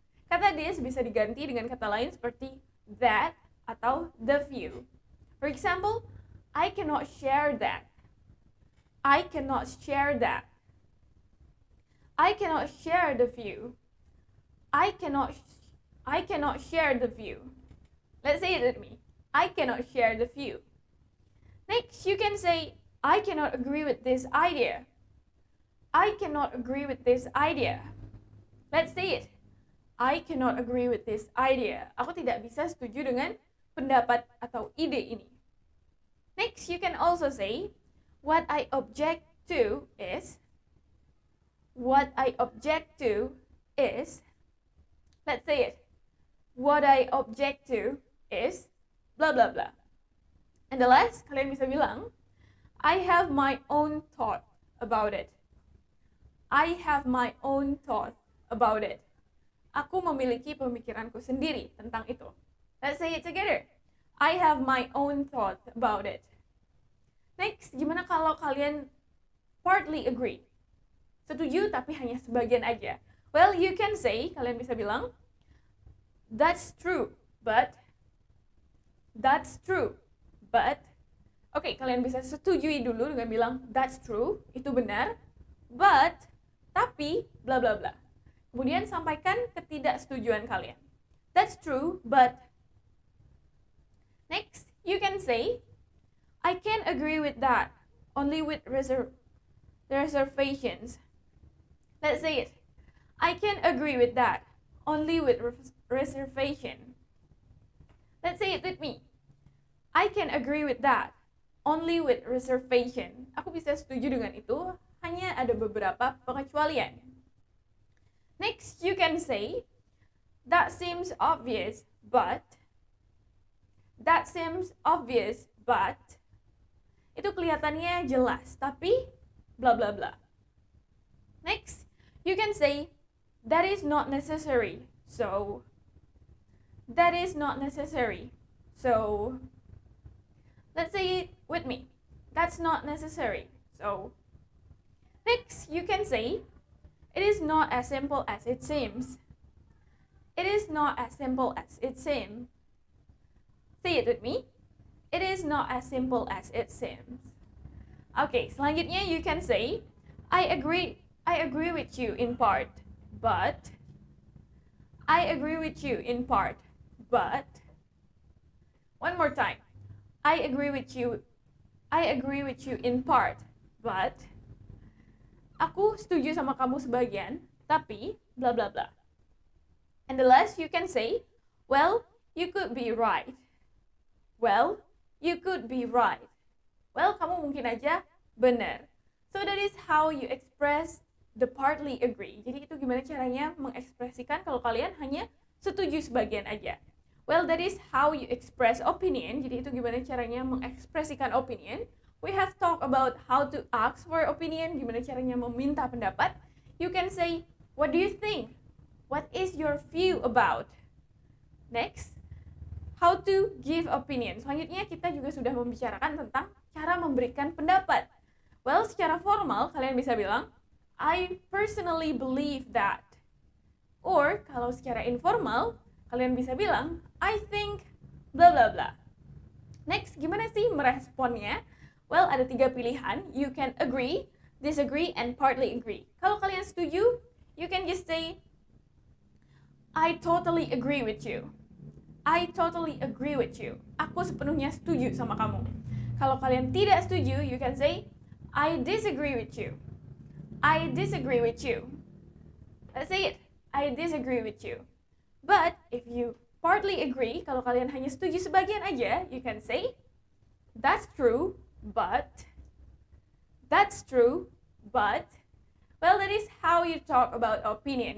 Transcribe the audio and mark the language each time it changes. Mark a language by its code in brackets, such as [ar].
[id] Kata this bisa diganti dengan kata lain seperti that atau the view. [en] For example, I cannot share that. I cannot share that. I cannot share the view. I cannot share the view. Let's say it with me. I cannot share the view. Next, you can say, I cannot agree with this idea. I cannot agree with this idea. Let's say it. I cannot agree with this idea. [id] Aku tidak bisa setuju dengan pendapat atau ide ini. [en] Next, you can also say, what I object to is, what I object to is, let's say it, what I object to is, blah blah blah. And the last, [id] kalian bisa bilang, [en] I have my own thought about it. I have my own thought about it. [id] Aku memiliki pemikiranku sendiri tentang itu. [en] Let's say it together. I have my own thought about it. Next, [id] gimana kalau kalian [en] partly agree? [id] Setuju tapi hanya sebagian aja. [en] Well, you can say, [id] kalian bisa bilang, [en] that's true, but, that's true, but. [id] Oke, kalian bisa setujui dulu dengan bilang, [en] that's true, [id] itu benar, but, tapi, bla bla bla. Kemudian sampaikan ketidaksetujuan kalian. [en] That's true, but. Next, you can say, I can't agree with that, only with reservations. Let's say it. I can't agree with that, only with reservation. Let's say it with me. I can agree with that, only with reservation. [id] Aku bisa setuju dengan itu, hanya ada beberapa pengecualian. [en] Next, you can say, that seems obvious, but. That seems obvious, but. [id] Itu kelihatannya jelas, tapi bla bla bla. [en] Next, you can say, that is not necessary, so. That is not necessary, so. Let's say it with me. That's not necessary, so. Next, you can say, it is not as simple as it seems. It is not as simple as it seems. Say it with me. It is not as simple as it seems. Okay, selanjutnya you can say, I agree with you in part, but. I agree with you in part, but. One more time. I agree with you in part, but. [id] Aku setuju sama kamu sebagian, tapi bla bla bla. [en] And the last you can say, well, you could be right. Well, you could be right. Well, [id] kamu mungkin aja benar. [en] So that is how you express the partly agree. [id] Jadi itu gimana caranya mengekspresikan kalau kalian hanya setuju sebagian aja. [en] Well, that is how you express opinion. [id] Jadi itu gimana caranya mengekspresikan [en] opinion. We have talked about how to ask for opinion, [id] gimana caranya meminta pendapat. [en] You can say, what do you think? What is your view about? Next, how to give opinion. [id] Selanjutnya kita juga sudah membicarakan tentang cara memberikan pendapat. Well, secara formal kalian bisa bilang, [en] I personally believe that. [id] Or, kalau secara informal, kalian bisa bilang, [en] I think [id] bla bla bla. Next, gimana sih meresponnya? Well, ada 3 pilihan. [en] You can agree, disagree, and partly agree. [id] Kalau kalian setuju, [en] you can just say, I totally agree with you. I totally agree with you. [id] Aku sepenuhnya setuju sama kamu. Kalau kalian tidak setuju, [en] you can say, I disagree with you. I disagree with you. Let's say it. I disagree with you. But if you partly agree, [id] kalau kalian hanya setuju sebagian aja, [en] you can say, that's true, but, that's true, but, well, that is how you talk about opinion.